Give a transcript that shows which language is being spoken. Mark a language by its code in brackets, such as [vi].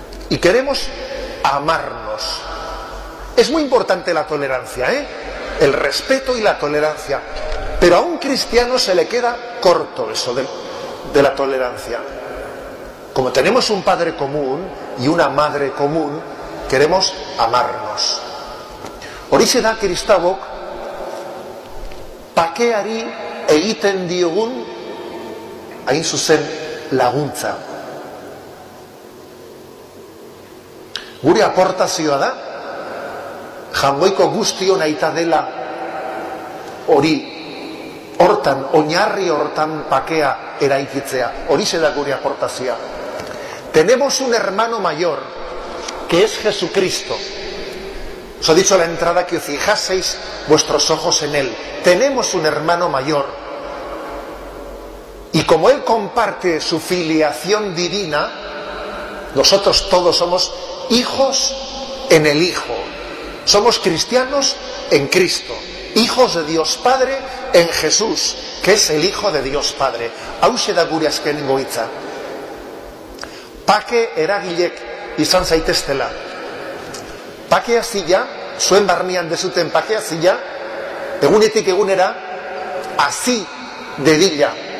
[es] Y queremos amarnos. Es muy importante la tolerancia, ¿eh? el respeto y la tolerancia. Pero a un cristiano se le queda corto eso de la tolerancia. Como tenemos un padre común y una madre común, queremos amarnos. [eu] Horixe da kristauok bakeari egiten diogun hain zuzen laguntza. Gure aportazioa da jangoiko guztion aita dela hori, hortan, oinarri hortan bakea eraikitzea. Horixe da gure aportazioa. [es] Tenemos un hermano mayor que es Jesucristo. Os he dicho a la entrada que fijaseis vuestros ojos en él. Tenemos un hermano mayor. Y como él comparte su filiación divina, nosotros todos somos hijos en el Hijo. Somos cristianos en Cristo. Hijos de Dios Padre en Jesús, que es el Hijo de Dios Padre. [eu] Hauxe da gure azkenengo hitza. Pake eragilek izan zaitestela. Pakea zila, zuen barnean dezuten pakea zila, egunetik egunera, hazi dedila.